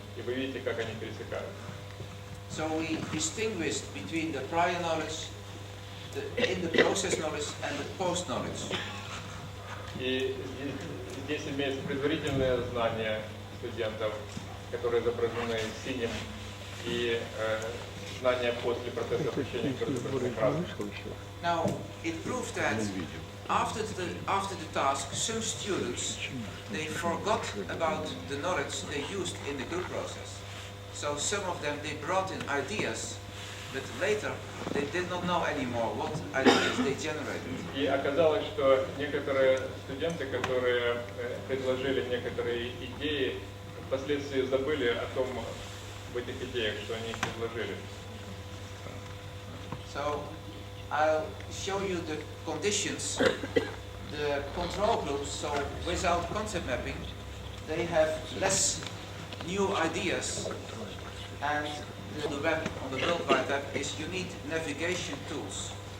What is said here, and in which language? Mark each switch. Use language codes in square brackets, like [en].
[ru] И вы видите, как они пересекаются. [en] So we distinguished between the prior knowledge, the in the process knowledge, and the post knowledge. [ru] И здесь имеются предварительные знания студентов, которые изображены синим, и знания после процесса обучения, которые изображены красным. [en] Now, it proved that after the task, some students, they forgot about the knowledge they used in the group process. So some of them, they brought in ideas, but later they did not know anymore what ideas they generated. [ru] И оказалось, что некоторые студенты, которые предложили некоторые идеи, впоследствии забыли о том, в этих идеях, что они их предложили. [en] So I'll show you the conditions, the control groups. So without concept mapping, they have less new ideas, and the web, on the World Wide Web, is you need navigation tools.